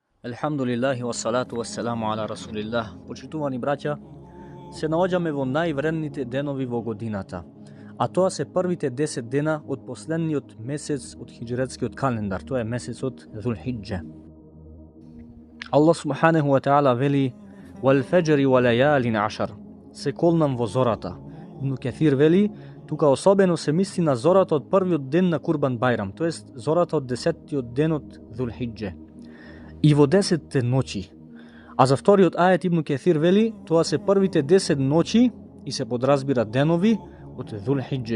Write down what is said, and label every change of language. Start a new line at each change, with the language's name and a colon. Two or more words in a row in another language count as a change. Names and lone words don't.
Arabic: الحمد لله والصلاة والسلام على رسول الله.
Macedonian: Почитувани браќа, се наоѓаме во највредните денови во годината, а тоа се првите 10 дена од последниот месец од хиџретскиот календар, тоа е месецот Зулхиџе.
Arabic: الله سبحانه وتعالى
Macedonian: вели:
Arabic: "والفجر وليال عشر",
Macedonian: се колнам во зората. Ибн Каthир вели, тука особено се мисли на зората од првиот ден на Курбан Бајрам, тоест зората од 10-тиот ден од Зулхиџе. И во 10 ноќи. А за вториот ајет Ибн Каthир вели, тоа се првите 10 ноќи и се подразбира денови од Зулхиџе.